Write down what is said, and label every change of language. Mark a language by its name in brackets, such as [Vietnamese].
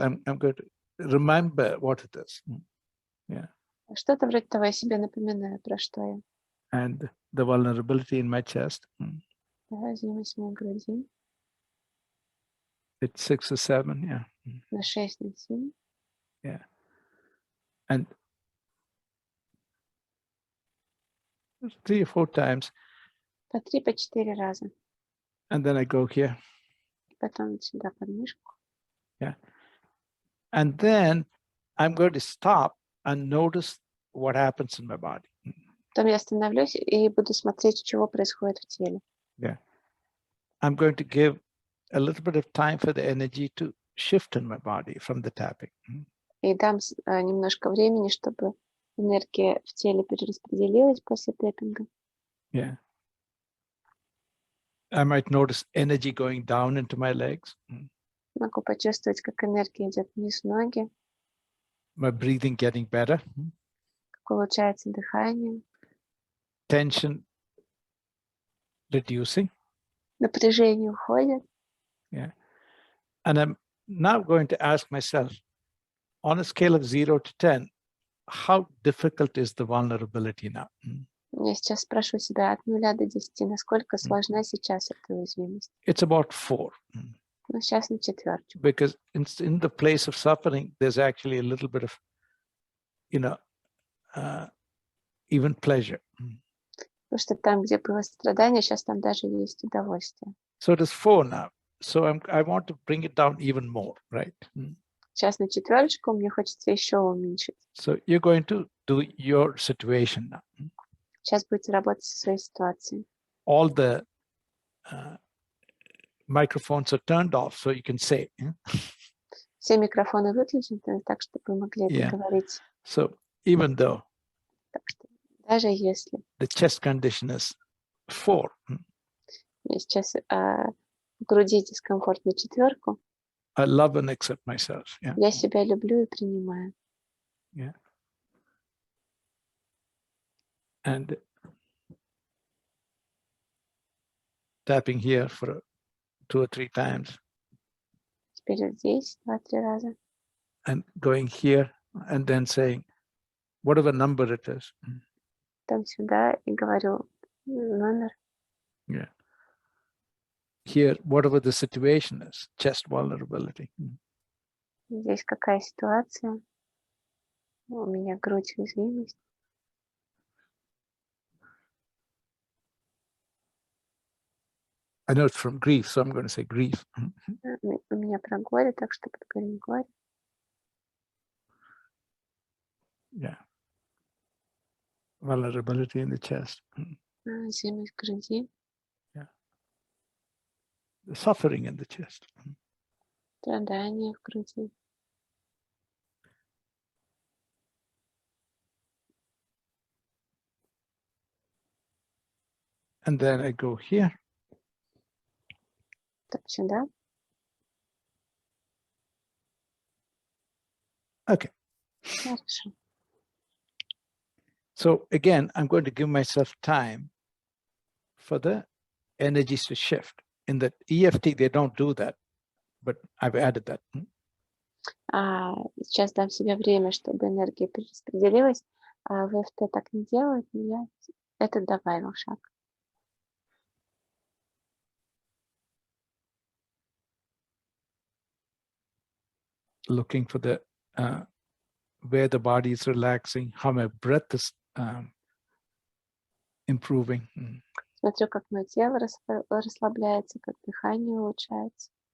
[English] I'm going to remember what it is. Yeah. [Russian] Что-то вроде того, я себе напоминаю, про что я. [English] And the vulnerability in my chest. [Russian] Уязвимость моей груди. [English] It's 6 or 7. Yeah. [Russian] На 6, на 7. [English] Yeah. And 3 or 4 times. [Russian] По 3, по 4 раза. [English] And then I go here. [Russian] Потом сюда под мышку. [English] Yeah. And then I'm going to stop and notice what happens in my body. [Russian] Потом я остановлюсь и буду смотреть, что происходит в теле. [English] Yeah. I'm going to give a little bit of time for the energy to shift in my body from the tapping. [Russian] И дам немножко времени, чтобы энергия в теле перераспределилась после тэппинга. [English] Yeah. I might notice energy going down into my legs. [Russian] Могу почувствовать, как энергия идет вниз ноги, [English] My breathing getting better. [Russian] как улучшается дыхание, [English] Tension reducing. [Russian] напряжение уходит. [English] Yeah. And I'm now going to ask myself, on a scale of 0 to 10, how difficult is the vulnerability now? [Russian] Я сейчас спрошу себя от 0 до 10, насколько сложна сейчас эта уязвимость. [English] It's about 4. [Russian] Ну, сейчас на 4. [English] Because in the place of suffering, there's actually a little bit of, even pleasure. [Russian] Потому что там, где было страдание, сейчас там даже есть удовольствие. [English] So it is 4 now. So I want to bring it down even more, right? [Russian] Сейчас на 4, мне хочется еще уменьшить. [English] So you're going to do your situation now. [Russian] Сейчас будете работать со своей ситуацией. [English] All the microphones are turned off, so you can say. [Russian] Все микрофоны выключены, так, чтобы вы могли это говорить. [English] So even though [Russian] Так что даже если [English] the chest condition is 4, [Russian] я сейчас в груди дискомфорт на 4, [English] I love and accept myself. Yeah. [Russian] я себя люблю и принимаю. [English] Yeah. And tapping here for 2 or 3 times. [Russian] Теперь вот здесь 2-3 раза. [English] And going here and then saying, whatever number it is. [Russian] Там сюда и говорю номер. [English] Yeah. Here, whatever the situation is, chest vulnerability. [Russian] Здесь какая ситуация? У меня грудь, уязвимость. [English] I know it's from grief, so I'm going to say grief. [Russian] У меня про горе, так что подговорим горе. [English] Yeah. Vulnerability in the chest. [Russian] Уязвимость в груди. [English] Yeah. The suffering in the chest. [Russian] Страдание в груди. [English] And then I go here. [Russian] Так, сюда. [English] Okay. [Russian] Хорошо. [English] So again, I'm going to give myself time for the energies to shift. In the EFT, they don't do that, but I've added that. [Russian] Сейчас дам себе время, чтобы энергия перераспределилась. А в ИФТ так не делают, но я это добавил шаг. [English] Looking for the where the body is relaxing, how my breath is improving. [Russian] Смотрю, как мое тело расслабляется, как дыхание улучшается.